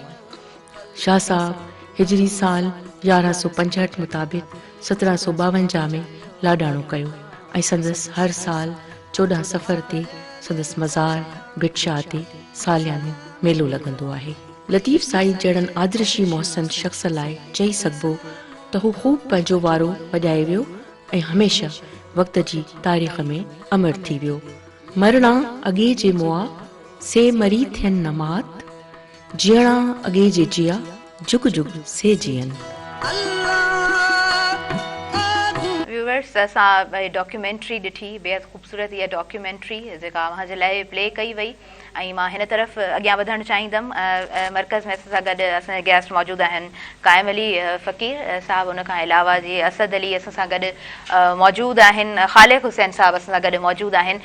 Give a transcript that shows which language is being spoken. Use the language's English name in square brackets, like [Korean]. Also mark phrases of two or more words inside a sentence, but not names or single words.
[Sindhi] शाह साहब हिजरी साल 1165 मुताबिक़ 1752 में लाॾाणो कयो ऐं संदसि हर साल 14 सफ़र ते संदसि मज़ार भिटशाह ते सालियानो मेलो लॻंदो आहे। लतीफ़ साईं जहिड़नि आदर्शी मोहसिन शख़्स लाइ चई सघिबो त हू ख़ूब पंहिंजो वारो वॼाए वियो ऐं हमेशह वक़्त जी तारीख़ में अमर थी वियो। मरणा अॻे जे मुआ से मरी थियनि नमात, जीअणा अॻे जे जिया जुग जुग से जियनि। व्यूअर्स, असां डॉक्यूमेंट्री ॾिठी, बेहद ख़ूबसूरत इहा डॉक्यूमेंट्री जेका अव्हां जे लाइ प्ले कई वई ऐं मां हिन तरफ़ अॻियां वधणु चाहींदमि। मर्कज़ में असां सां गॾु असांजा गेस्ट मौजूदु आहिनि काइम अली फ़क़ीर साहिबु, उन खां अलावा जी असद अली असां सां गॾु मौजूदु आहिनि, ख़ालिक़ हुसैन साहिबु असां सां गॾु मौजूदु आहिनि।